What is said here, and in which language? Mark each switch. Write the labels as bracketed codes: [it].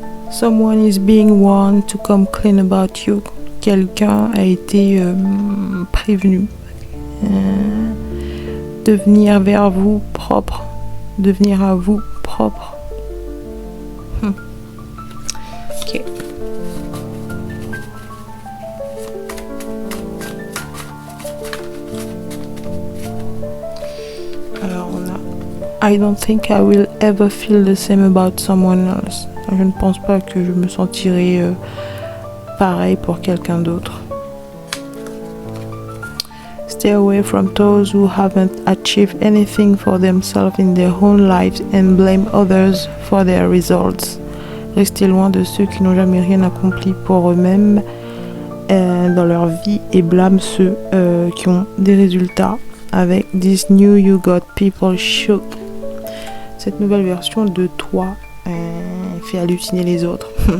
[en] Someone is being warned to come clean about you. [fr] Quelqu'un a été prévenu de venir vers vous propre, de venir à vous propre. Ok. Alors on a [en] I don't think I will ever feel the same about someone else. [fr] Je ne pense pas que je me sentirai pareil pour quelqu'un d'autre. [en] Stay away from those who haven't achieved anything for themselves in their own lives and blame others for their results. [fr] Restez loin de ceux qui n'ont jamais rien accompli pour eux-mêmes dans leur vie et blâment ceux qui ont des résultats avec [en] This New You Got People Shook. [fr] Cette nouvelle version de toi fait halluciner les autres.